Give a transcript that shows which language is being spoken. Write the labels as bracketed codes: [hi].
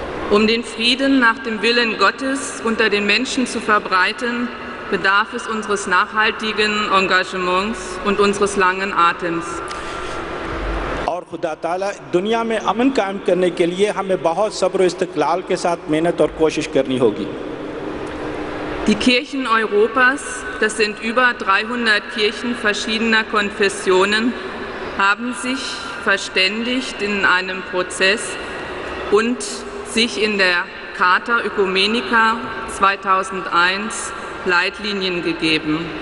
[de] Um den Frieden nach dem Willen Gottes unter den Menschen zu verbreiten, bedarf es unseres nachhaltigen Engagements und unseres langen Atems. [hi] और खुदा ताला दुनिया में अमन कायम करने के लिए हमें बहुत सब्र इस्तक़लाल के साथ मेहनत और कोशिश करनी होगी। [de] Die Kirchen Europas, das sind über 300 Kirchen verschiedener Konfessionen, haben sich verständigt in einem Prozess und sich in der Charta Oecumenica 2001 Leitlinien gegeben.